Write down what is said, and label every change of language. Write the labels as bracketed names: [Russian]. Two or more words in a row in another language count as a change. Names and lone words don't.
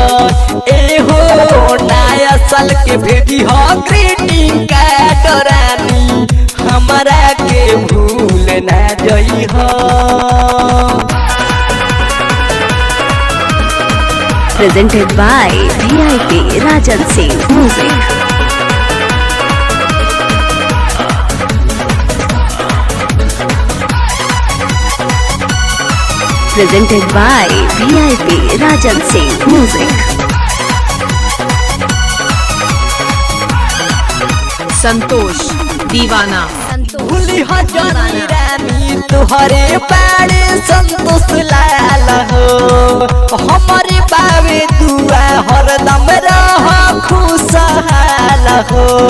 [Bhojpuri] ए हो नया साल के भेजी हो [English] greeting card [Bhojpuri] रानी, हमारा के भूल ना गई हो। [English] Presented by VIP Rajan Singh Music. Presented by VIP Rajan Singh Music. [Bhojpuri] संतोष दीवाना। भूली हो जानी रानी तुहरे बारे संतोष लाल हो, हमारे बाबे दुआ हरदम रह खुशहाल हो।